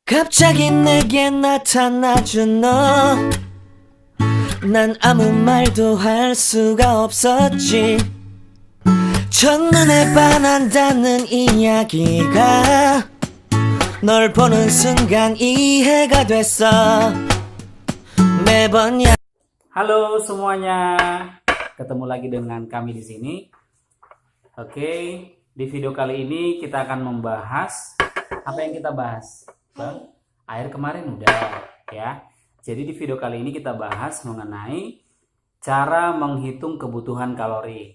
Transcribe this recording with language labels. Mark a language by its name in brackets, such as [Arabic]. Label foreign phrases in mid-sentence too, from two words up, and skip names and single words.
[Korean] 갑자기 내게 나타나준 너. 난 아무 말도 할 수가 없었지. 첫눈에 반한다는 이야기가 널 보는 순간 이해가 됐어. 매번 [Indonesian] Halo semuanya, ketemu lagi dengan kami di sini. Oke, di video kali ini kita akan membahas apa yang kita bahas, Bang? Air kemarin udah, ya. Jadi di video kali ini kita bahas mengenai cara menghitung kebutuhan kalori.